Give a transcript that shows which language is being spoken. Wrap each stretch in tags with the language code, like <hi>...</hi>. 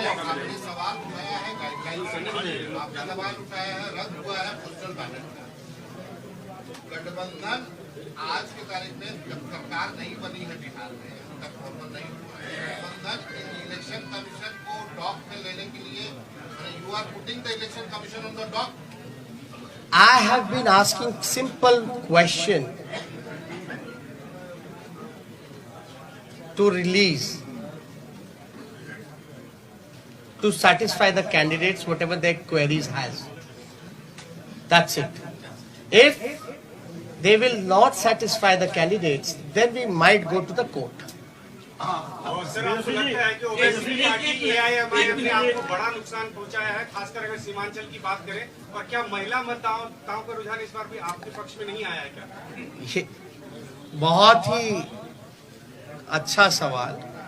<hi>आपने सवाल उठाया है गाइडलाइन, आपने सवाल उठाया है रद्द हुआ है पोस्टल बैलेट। गठबंधन आज की तारीख में जब सरकार नहीं बनी है बिहार में, तब फॉर्मल नहीं हुआ है, गठबंधन इलेक्शन कमीशन को डॉक में लेने के लिए,</hi> <en>You are putting the election commission on the dock. I have been asking simple question to release, to satisfy the candidates whatever their queries has. That's it. If they will not satisfy the candidates, then we might go to the court.</en> <hi>और sir, आपको लगता है कि Owaisi party AIMIM ने आपको बड़ा नुकसान पहुंचाया है, खासकर अगर सीमांचल की बात करें? और क्या महिला मतदाताओं का रुझान इस बार भी आपके पक्ष में नहीं आया है क्या? ये बहुत ही अच्छा सवाल।</hi>